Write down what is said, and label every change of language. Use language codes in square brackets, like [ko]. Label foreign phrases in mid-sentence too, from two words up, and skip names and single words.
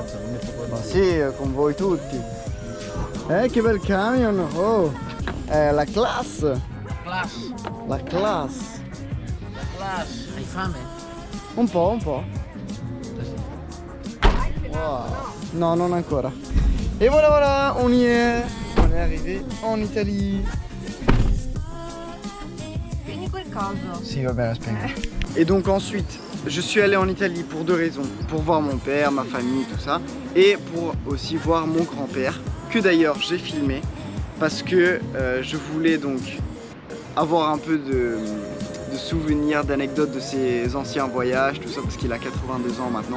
[it] Ma sì, con voi tutti. Che bel camion! Oh! La classe! La classe! Hai fame? Un po'. Wow. No, non ancora. [fr] Et voilà, on y est arrivé en Italie. [it] Spegni quel coso. [fr] Si, va bien, Et donc ensuite, je suis allé en Italie pour deux raisons. Pour voir mon père, ma famille, tout ça. Et pour aussi voir mon grand-père, que d'ailleurs j'ai filmé. Parce que je voulais donc avoir un peu de souvenirs, d'anecdotes de ses anciens voyages, tout ça, parce qu'il a 82 ans maintenant.